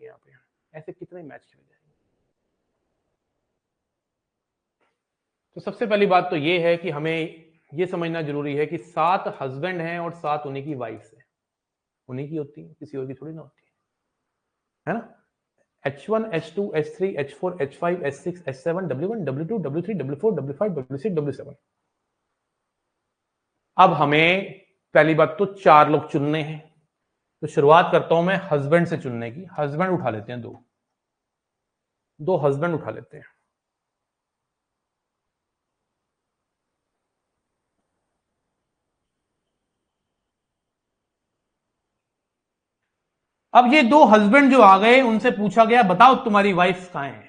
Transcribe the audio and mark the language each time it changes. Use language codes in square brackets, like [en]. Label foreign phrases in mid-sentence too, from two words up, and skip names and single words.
[hi] यहां पे ऐसे कितने मैच खेले जाएंगे? तो सबसे पहली बात तो ये है कि हमें ये समझना जरूरी है कि 7 हस्बैंड हैं और 7 उन्हीं की वाइफ्स हैं, उन्हीं की होती है, किसी और की थोड़ी ना होती है ना। [en] H1, H2, H3, H4, H5, H6, H7, W1, W2, W3, W4, W5, W6, W7। [hi] अब हमें पहली बात तो 4 लोग चुनने हैं, तो शुरुआत करता हूं मैं हस्बैंड से चुनने की। हस्बैंड उठा लेते हैं, 2 हस्बैंड उठा लेते हैं। अब ये 2 हस्बैंड जो आ गए उनसे पूछा गया बताओ तुम्हारी वाइफ कहां है?